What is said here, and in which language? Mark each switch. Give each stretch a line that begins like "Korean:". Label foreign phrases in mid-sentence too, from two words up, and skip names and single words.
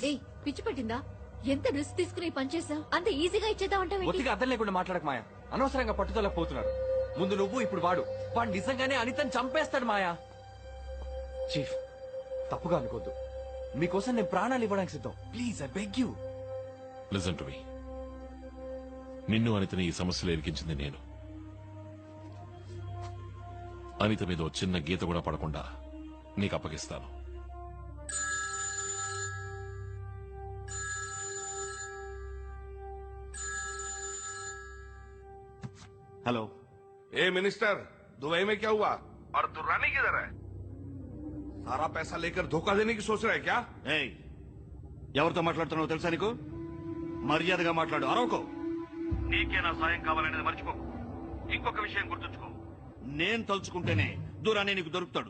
Telugu: ఏయ్, పిచ్చి పట్టిందా? ఎంత రిస్క్ తీసుకుని పని చేసావు, అంత ఈజీగా ఇచ్చేద్దాం అంటే ఒత్తిగా అర్థం లేకుండా మాట్లాడక మాయా. అనవసరంగా పట్టుదల పోతున్నారు. ముందు నువ్వు, ఇప్పుడు వాడు నిజంగానే అనితని చంపేస్తాడు మాయా. చీఫ్, తప్పుగా అనుకోద్దు, మీకోసం నేను ప్రాణాలు ఇవ్వడానికి సిద్ధం.
English: Please, I beg you. Listen to me.
Telugu: నిన్ను అనితని ఈ సమస్యలో ఇరికించింది నేను. అనిత మీద ఓ చిన్న గీత కూడా పడకుండా నీకు అప్పగిస్తాను.
Hindi: हेलो। ए मिनिस्टर, दुबई में क्या हुआ और दुर्रानी किधर है? सारा पैसा लेकर धोखा देने की सोच रहा है क्या?
Telugu: ఎవరితో మాట్లాడుతున్నావో తెలుసా నీకు? మర్యాదగా మాట్లాడు, అరవకో. నీకే నా సాయం కావాలనేది మర్చిపోకు. ఇంకొక విషయం గుర్తుంచుకో, నేను తలుచుకుంటేనే దూరాన్ని నీకు దొరుకుతాడు.